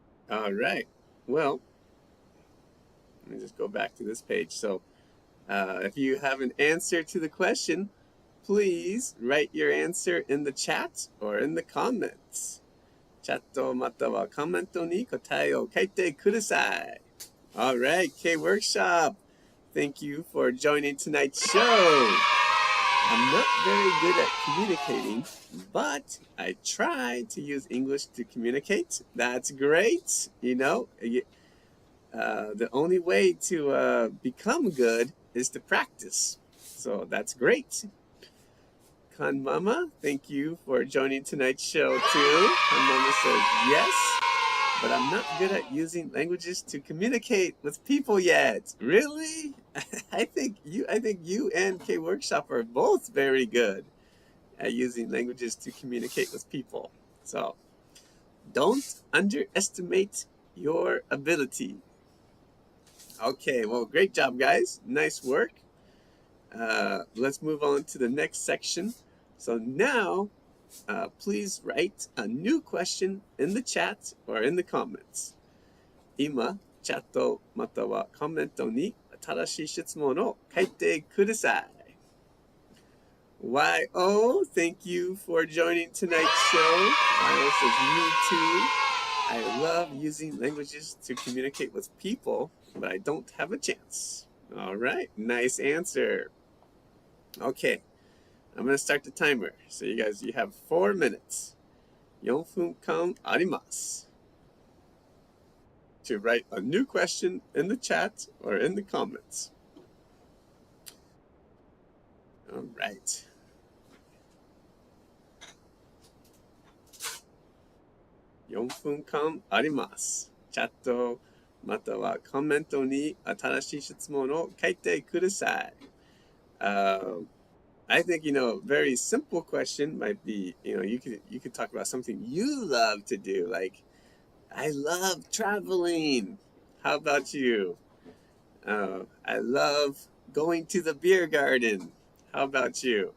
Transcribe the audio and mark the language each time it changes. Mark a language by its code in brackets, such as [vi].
[en] All right. Well, let me just go back to this page. So, if you have an answer to the question, please write your answer in the chat or in the comments. [ja] チャットまたはコメントに答えを書いてください。 [en] All right, K Workshop. Thank you for joining tonight's show. I'm not very good at communicating, but I try to use English to communicate. That's great. The only way to become good is to practice. So that's great. Kan Mama, thank you for joining tonight's show too. Kan Mama says yes, but I'm not good at using languages to communicate with people yet. Really? I think you and K Workshop are both very good at using languages to communicate with people. So don't underestimate your ability. Okay, well, great job, guys. Nice work. Let's move on to the next section. So now, please write a new question in the chat or in the comments. [ja] 今、チャットまたはコメントに新しい質問を書いてください。 [en] YO, thank you for joining tonight's show. YO says, me too. I love using languages to communicate with people, but I don't have a chance. All right, nice answer. Okay, I'm going to start the timer. So you have 4 minutes. [ja] 4分間あります [en] to write a new question in the chat or in the comments. All right. [ja] 4分間あります。チャットまたはコメントに新しい質問を書いてください。 [en] I think, a very simple question might be, you could talk about something you love to do. Like, I love traveling. How about you? I love going to the beer garden. How about you?